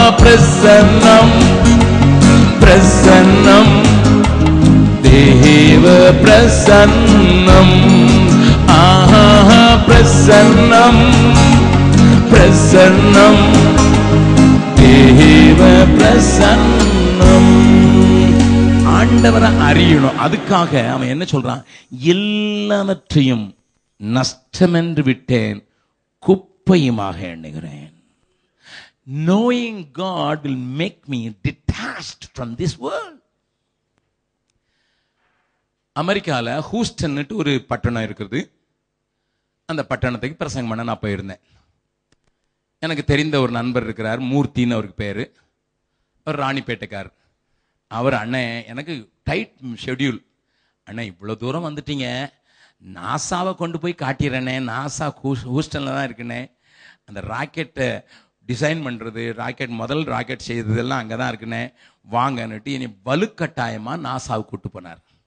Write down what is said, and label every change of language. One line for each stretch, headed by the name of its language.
Tamil: பிரசன்னம் பிரசன்னம் தேவ பிரசன்னம், ஆஹா பிரசன்னம் பிரசன்னம் தேவ பிரசன்னம். ஆண்டவரை அறியணும். அதுக்காக அவன் என்ன சொல்றான்? எல்லாவற்றையும் நஷ்டமென்று விட்டேன், குப்பையுமாக எண்ணுகிறேன்.
English: Knowing God will make me detached from this world.
Tamil: அமெரிக்கால ஹூஸ்டன் ஒரு பட்டணம் இருக்குது. அந்த பட்டணத்துக்கு பிரசங்கம் பண்ண நான் போயிருந்தேன். எனக்கு தெரிந்த ஒரு நண்பர் இருக்கிறார், மூர்த்தின்னு அவருக்கு பேரு. அவர் ராணிப்பேட்டைக்கார். அவர் அண்ணன், எனக்கு டைட் ஷெட்யூல். அண்ணன் இவ்வளவு தூரம் வந்துட்டீங்க, நாசாவை கொண்டு போய் காட்டிடுறேனே, நாசா ஹூஸ்டன்ல தான் இருக்குனே, அந்த ராக்கெட்டை டிசைன் பண்றது, ராக்கெட் முதல் ராக்கெட் செய்ததெல்லாம் அங்கே தான் இருக்குனே, வாங்கன்னுட்டு என்னை வலுக்கட்டாயமா நாசாவுக்கு கூட்டு போனார்.